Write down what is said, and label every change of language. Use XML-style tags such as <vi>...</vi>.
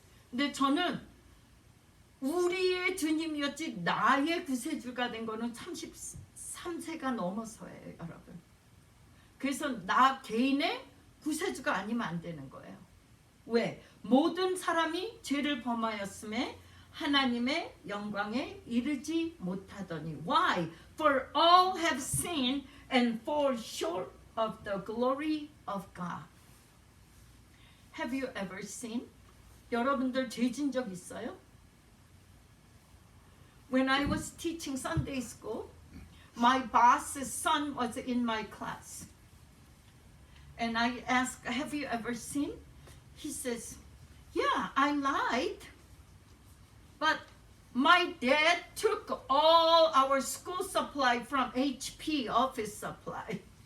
<ko>근데 저는 우리의 주님이었지 나의 구세주가 된 거는 33세가 넘어서예요, 여러분. 그래서 나 개인의 구세주가 아니면 안 되는 거예요. 왜? 모든 사람이 죄를 범하였음에 하나님의 영광에 이르지 못하더니.</ko> <en>Why? For all have sinned and fall short of the glory of God. Have you ever sinned?</en> <ko>여러분들 죄진 적 있어요?</ko> <en>When I was teaching Sunday school, my boss's son was in my class. And I asked, have you ever sinned? He says, yeah, I lied. But my dad took all our school supply from HP office supply.</en>